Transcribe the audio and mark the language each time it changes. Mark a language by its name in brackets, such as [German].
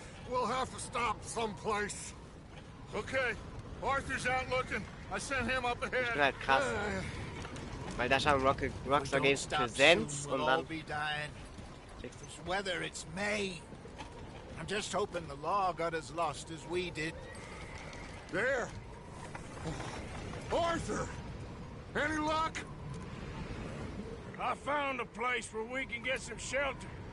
[English] We'll have to stop someplace. Okay, Arthur's out looking. I sent him up ahead. [German] Ich bin halt krass. Weil da stand Rockstar Games Präsenz und dann... [English] It's weather, it's May. I'm just hoping the law got as lost as we did. There. Arthur! Any luck? I found a place where we can get some shelter.